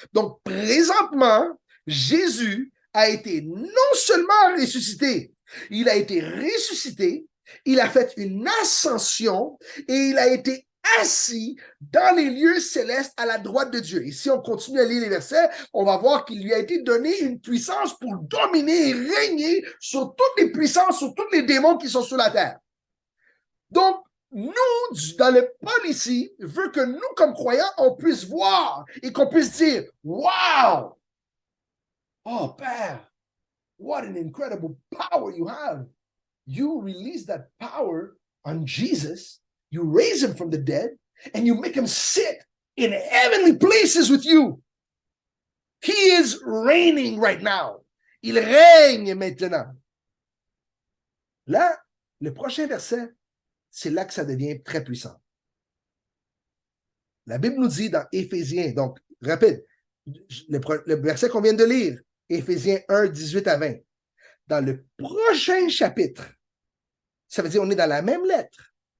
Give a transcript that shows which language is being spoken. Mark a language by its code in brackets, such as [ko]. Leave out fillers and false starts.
[fr] Donc, présentement, Jésus a été non seulement ressuscité, il a été ressuscité, il a fait une ascension et il a été assis dans les lieux célestes à la droite de Dieu. Et si on continue à lire les versets, on va voir qu'il lui a été donné une puissance pour dominer et régner sur toutes les puissances, sur tous les démons qui sont sur la terre. Donc, nous, dans le Paul ici, veut que nous, comme croyants, on puisse voir et qu'on puisse dire, wow! [en] Oh, Père, what an incredible power you have. You release that power on Jesus, you raise him from the dead, and you make him sit in heavenly places with you. He is reigning right now. [fr] Il règne maintenant. Là, le prochain verset, c'est là que ça devient très puissant. La Bible nous dit dans Éphésiens, donc, rapide, le verset qu'on vient de lire, Éphésiens 1, 18 à 20, dans le prochain chapitre, ça veut dire on est dans la même lettre.